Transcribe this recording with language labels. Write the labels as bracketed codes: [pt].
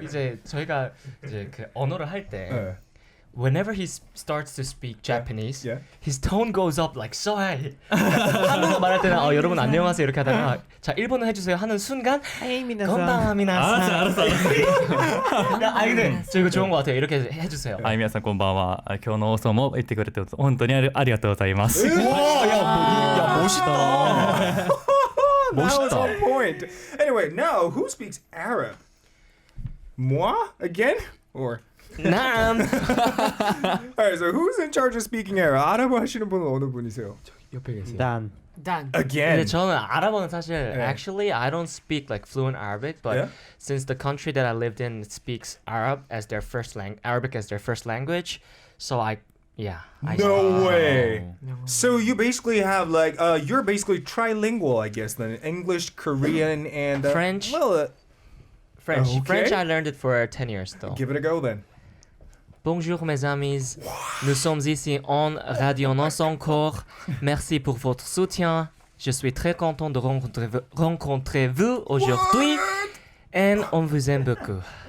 [ko] 이제 저희가 이제 그 언어를 할 때 네. [en] whenever he starts to speak Japanese, Yeah. his tone goes up like so high. [ko] 한국어 말할 때는 여러분 안녕하세요 이렇게 하다가 자 일본어 해주세요 하는 순간 건방합니다. 알았어. 아니 근데 저 이거 좋은 것 같아요. 이렇게 해주세요. [ja] はい、皆さんこんばんは。今日の放送も言ってくれて本当にありがとうございます。 [ko] 야 멋있다. [en] That was on point. Anyway, now who speaks Arab? [fr] Moi [en] again, or? [ko] 남. [en] Alright, so who's in charge of speaking Arab? [ko] 아랍어 하시는 분은 어느 분이세요? 옆에 계세요. 단. 단. [en] Again. [ko] 근데 저는 아랍어는 사실 네. [en] actually I don't speak like fluent Arabic, but Yeah? since the country that I lived in speaks Arabic as their first language, so I No way. So you basically have like you're basically trilingual, I guess, then English, Korean, and French. Well, French. Okay. French I learned it for 10 years though. give it a go then. [fr] Bonjour mes amis, nous sommes ici en Radio'n Usé encore. Merci pour votre soutien. Je suis très content de rencontrer vous aujourd'hui. [en] And [fr] on vous aime beaucoup.